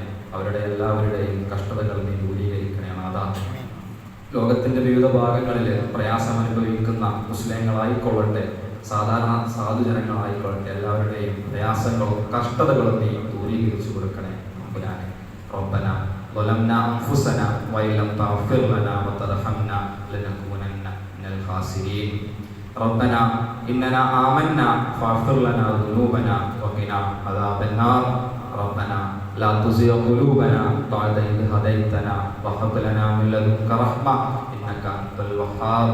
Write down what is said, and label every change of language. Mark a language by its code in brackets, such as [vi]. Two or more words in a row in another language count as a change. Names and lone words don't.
[ml] അവരുടെ എല്ലാവരുടെയും കഷ്ടതകൾ നീ ദൂരീകരിക്കണേ. അതാണ് ലോകത്തിന്റെ വിവിധ ഭാഗങ്ങളിൽ പ്രയാസം അനുഭവിക്കുന്ന മുസ്ലിങ്ങളായിക്കൊള്ളട്ടെ, സാധാരണ സാധുജനങ്ങളായിക്കൊള്ളട്ടെ, എല്ലാവരുടെയും പ്രയാസങ്ങളും കഷ്ടതകളും നീ ദൂരീകരിച്ചു കൊടുക്കണേ തമ്പുരാനെ. [ar] റബ്ബന ظلمنا أنفسنا وإن لم تغفر لنا وترحمنا لنكونن من الخاسرين. ربنا إننا آمنا فاغفر لنا ذنوبنا وقنا عذاب النار. ربنا لا تزغ قلوبنا بعد إذ هديتنا وهب لنا من لدنك رحمة إنك أنت الوهاب.